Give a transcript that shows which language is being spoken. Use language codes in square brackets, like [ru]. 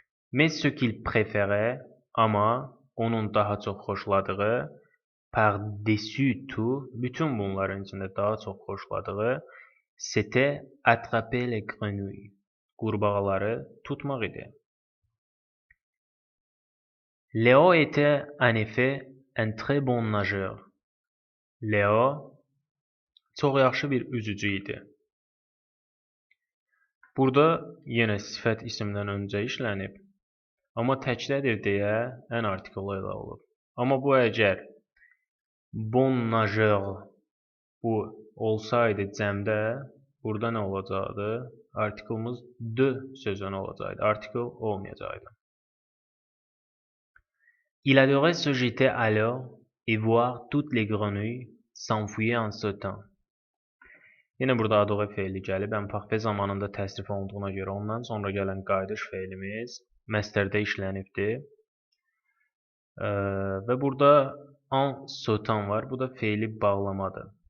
[fr] Mais ce qu'il préférait, [az] ama onun daha çox xoşladığı, [fr] par-dessus tout, [az] bütün bunların içində daha çox xoşladığı, [fr] c'était attraper les grenouilles. [az] Qurbağaları tutmaq idi. [fr] Léo était en effet un très bon nageur. [az] Leo çox yaxşı bir üzücü idi. Burada yenə sifət isimdən öncə işlənib. Amma təklədir deyə ən artiklı ilə olub. Amma bu əgər [fr] bon nageur [az] bu olsaydı cəmdə, burada nə olacaqdı? Artiklımız de sözünə olacaqdı. Artikl olmayacaqdı. [fr] Il adorait se jeter à l'eau et voir toutes les grenouilles s'enfuir en sautant. [az] Yenə burada adoğa feili gəlib, ənfaqfə zamanında təsrif olunduğuna görə ondan sonra gələn qayıdış feilimiz məstərdə işlənibdir. Və burada [fr] en sautant [az] var, bu da feili bağlamadır.